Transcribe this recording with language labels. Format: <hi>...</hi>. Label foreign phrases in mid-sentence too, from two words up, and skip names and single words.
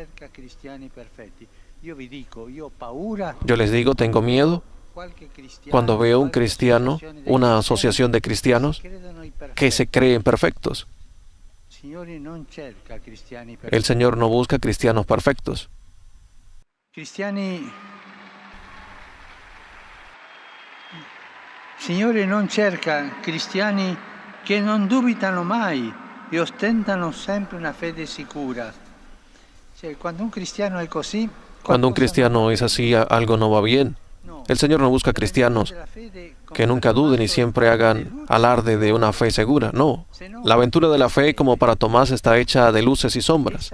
<es>Yo les digo, tengo miedo cuando veo un cristiano, una asociación de cristianos que se creen perfectos. El Señor no busca cristianos perfectos.</es> <it>Signore non cerca cristiani che non dubitano mai e ostentano sempre una fede sicura.</it> <es>Cuando un cristiano es così, cuando un cristiano es así, algo no va bien. El Señor no busca cristianos que nunca duden y siempre hagan alarde de una fe segura. No, la aventura de la fe, como para Tomás, está hecha de luces y sombras.</es>